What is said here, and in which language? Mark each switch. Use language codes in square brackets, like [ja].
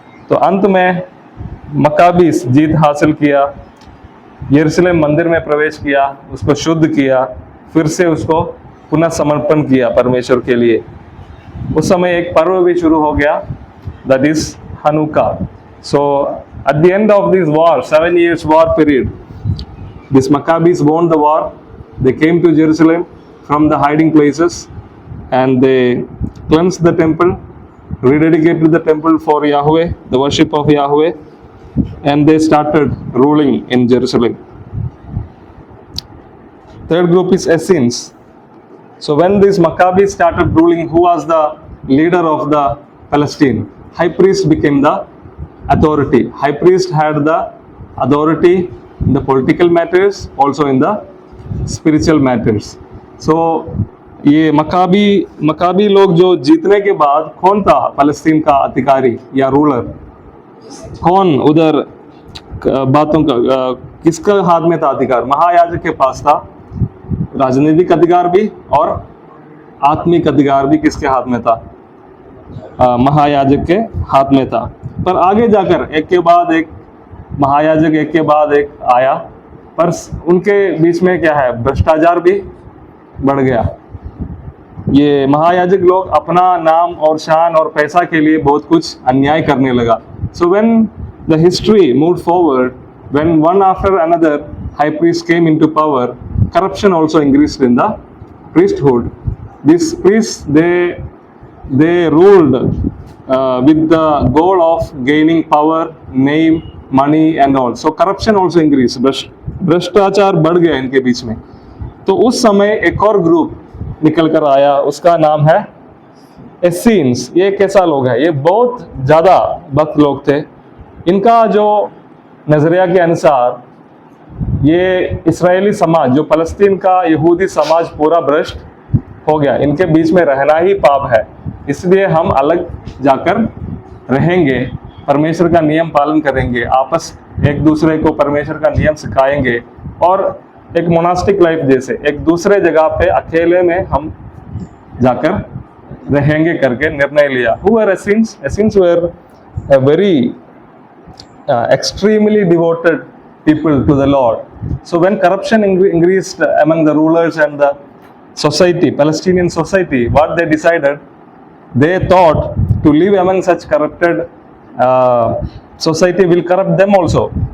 [hi] तो अंत में मकाबीस जीत हासिल किया, यरूशलेम मंदिर में प्रवेश किया, उसको शुद्ध किया, फिर से उसको पुनः समर्पण किया परमेश्वर के लिए। उस समय एक पर्व भी शुरू हो गया, [en] That is Hanukkah. So at the end of this war, 7 years war period, these Maccabees won the war. They came to Jerusalem from the hiding places and they cleansed the temple, rededicated the temple for Yahweh, the worship of Yahweh, and they started ruling in Jerusalem. Third group is Essenes. So when these Maccabees started ruling, who was the leader of the Palestine? High priest became the authority. High priest had the authority in the political matters, also in the spiritual matters. [hi] So ये Maccabi लोग जो जीतने के बाद, कौन था फलस्तीन का अधिकारी या रूलर? कौन उधर बातों का, किसका हाथ में था अधिकार? महायाजक के पास था। राजनीतिक अधिकार भी और आत्मिक अधिकार भी किसके हाथ में था? महायाजक के हाथ में था। पर आगे जाकर एक के बाद एक महायाजक एक के बाद एक आया, पर उनके बीच में क्या है? भ्रष्टाचार भी बढ़ गया। ये महायाजक लोग अपना नाम और शान और पैसा के लिए बहुत कुछ अन्याय करने लगा। [en] So when the history moved forward, when one after another high priest came into power, corruption also increased in the priesthood. These priests, they ruled with the goal of gaining power, name, money and all. So corruption also increased. [hi] भ्रष्टाचार बढ़ गया इनके बीच में। तो उस समय एक और ग्रुप निकल कर आया, उसका नाम है एस्सीन्स। ये कैसा लोग है? ये बहुत ज्यादा भक्त लोग थे। इनका जो नजरिया के अनुसार, ये इस्राएली समाज, जो फलस्तीन का यहूदी समाज पूरा भ्रष्ट हो गया, इनके बीच में रहना ही पाप है, इसलिए हम अलग जाकर रहेंगे, परमेश्वर का नियम पालन करेंगे, आपस एक दूसरे को परमेश्वर का नियम सिखाएंगे और एक मोनास्टिक लाइफ जैसे एक दूसरे जगह पे अकेले में हम जाकर रहेंगे करके निर्णय लिया। [en] Who were Essenes? Essenes were a very extremely devoted people to the Lord. So when corruption increased among the rulers and the society, Palestinian society, what they decided, they thought to live among such corrupted society will corrupt them also.